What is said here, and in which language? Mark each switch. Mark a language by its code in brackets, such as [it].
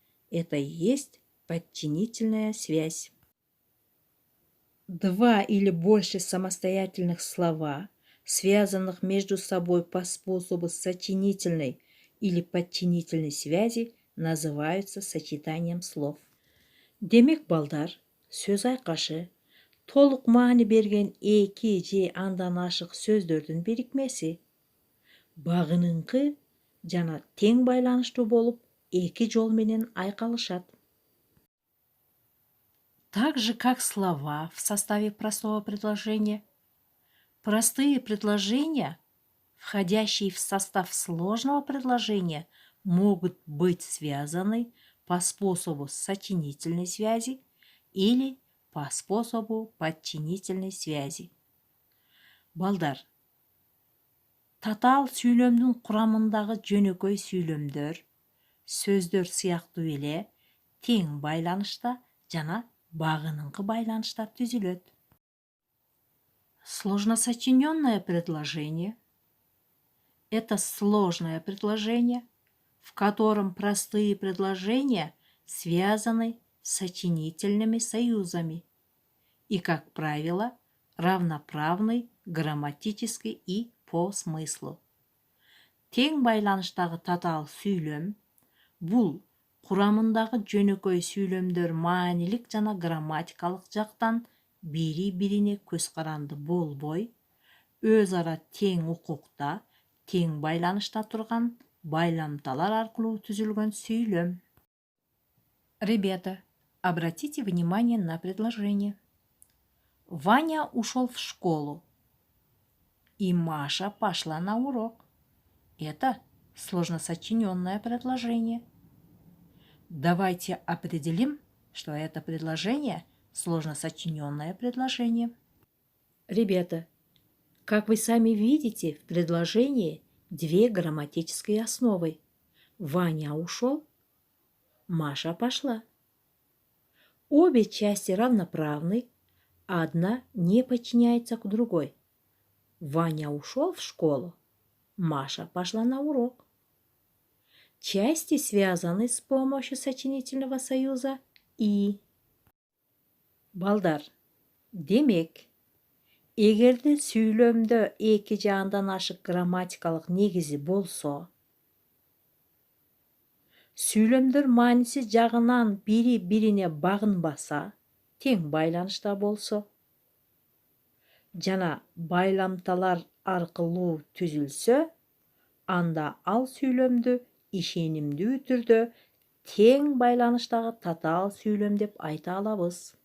[ru] Это и есть подчинительная связь. Два или больше самостоятельных слова, связанных между собой по способу сочинительной или подчинительной связи, называются сочетанием слов. [ky] Демек, балдар, сөз айкашы толук маани берген эки же андан ашык сөздөрдүн бирикмеси. Багыныңкы жана тең байланыштуу болуп, эки жол менен айкалышат. [ru] Так же, как слова в составе простого предложения. Простые предложения, входящие в состав сложного предложения, могут быть связаны по способу сочинительной связи или по способу подчинительной связи. [ky] Балдар, татал сүйлөмдүн курамындагы жөнөкөй сүйлөмдөр, сөздөр сыяктуу эле тең байланышта жана багыныңкы байланышта түзүлөт. [ru] Сложносочиненное предложение – это сложное предложение, в котором простые предложения связаны с сочинительными союзами и, как правило, равноправны грамматически и по смыслу. [ky] Тең байланыштагы татаал сүйлөм бул курамындагы жөнөкөй сүйлөмдөр маанилик жана грамматикалык жактан бири-бирине көз каранды болбой, өз ара тең укукта, тең байланышта турган байламталар аркылуу түзүлгөн сүйлөм. [ru] Ребята, обратите внимание на предложение. Ваня ушел в школу, и Маша пошла на урок. Это сложносочиненное предложение. Давайте определим, что это предложение сложносочиненное предложение. Ребята, как вы сами видите, в предложении две грамматические основы. Ваня ушел, Маша пошла. Обе части равноправны, а одна не подчиняется к другой. Ваня ушел в школу, Маша пошла на урок. Части связаны с помощью сочинительного союза «и». [ky] Балдар, демек, эгерде сүйлөмдө эки жаандан ашык грамматикалык негизи болсо, сүйлөмдөр мааниси жагынан бири-бирине багынбаса, тең байланышта болсо, жана байламталар аркылуу түзүлсө, анда ал сүйлөмдү ишенимдүү түрдө тең байланыштагы татаал сүйлөм деп айта алабыз.